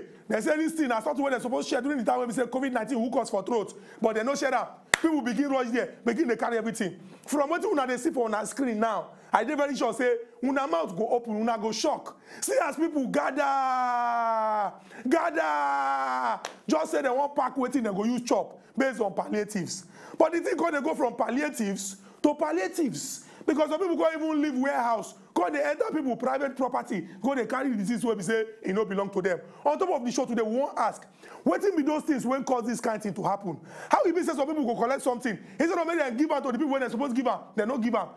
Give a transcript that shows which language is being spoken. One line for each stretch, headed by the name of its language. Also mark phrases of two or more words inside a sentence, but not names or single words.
Nigerian Pidgin: They say this thing, that's not what they're supposed to share during the time when we say COVID-19 hook us for throat, but they no share that. People begin rush there, begin to carry everything. From what una dey see for on screen now, I dey very sure say una mouth go open, una go shock. See as people gather, just say they want pack waiting and go use chop based on palliatives. But the thing called they go from palliatives to palliatives. Because some people can't even leave warehouse. Because they enter people private property. Because they carry the disease where we say it don't belong to them. On top of the show today, we won't ask, what be those things when cause this kind of thing to happen? How it be say some people go collect something? Instead of making them give out to the people when they're supposed to give out, they don't give out.